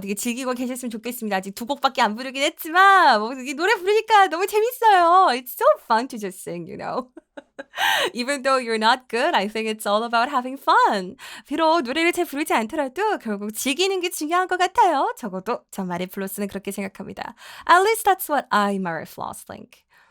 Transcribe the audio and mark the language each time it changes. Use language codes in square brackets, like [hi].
[ko] 되게 즐기고 계셨으면 좋겠습니다. 아직 2곡밖에 안 부르긴 했지만 이 노래 부르니까 너무 재밌어요. [en] It's so fun to just sing, you know. Even though you're not good, I think it's all about having fun. [ko] 비록 노래를 잘 부르지 않더라도 결국 즐기는 게 중요한 것 같아요. 적어도 저 마리 플로스는 그렇게 생각합니다. [en] At least that's what I, Mare Floss, think.